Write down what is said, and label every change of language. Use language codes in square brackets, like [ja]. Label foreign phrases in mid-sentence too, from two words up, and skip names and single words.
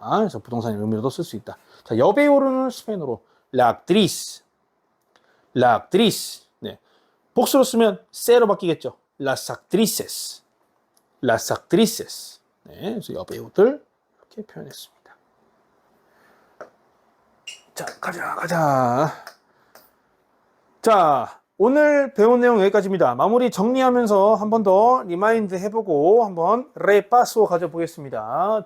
[ko] 그래서 부동산의 의미로도 쓸 수 있다. 자, 여배우로는 스페인어로 [es] la actriz, la actriz. [ko] 네, 복수로 쓰면 세로 바뀌겠죠. [es] las actrices, las actrices. [ko] 네, 그래서 여배우들 이렇게 표현했습니다. 자, 가자. 자, 오늘 배운 내용 여기까지입니다. 마무리 정리하면서 한 번 더 리마인드 해보고 한번 레파소 가져보겠습니다.